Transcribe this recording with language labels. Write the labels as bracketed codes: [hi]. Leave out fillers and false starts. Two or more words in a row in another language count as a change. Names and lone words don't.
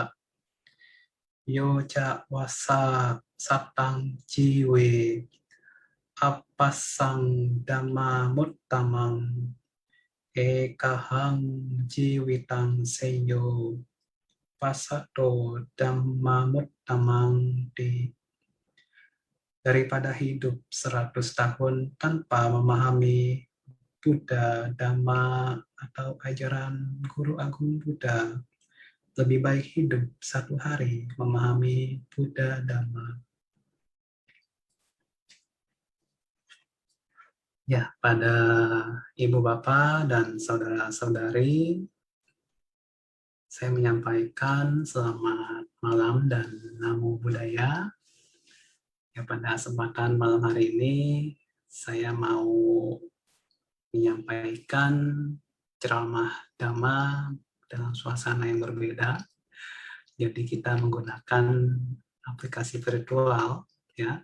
[pi] Yo ca wasa satang jiwe apasang dhamma muttamang ekahang jiwitang seyo pasato dhamma muttamang [id] daripada hidup 100 tahun tanpa memahami Buddha, Dhamma, atau ajaran Guru Agung Buddha. Lebih baik hidup 1 hari memahami Buddha, Dhamma. Ya, pada Ibu Bapak dan saudara-saudari, saya menyampaikan selamat malam dan [pi] namo buddhaya. [id] Ya, pada kesempatan malam hari ini, saya mau menyampaikan ceramah Dhamma dalam suasana yang berbeda. Jadi kita menggunakan aplikasi virtual, ya.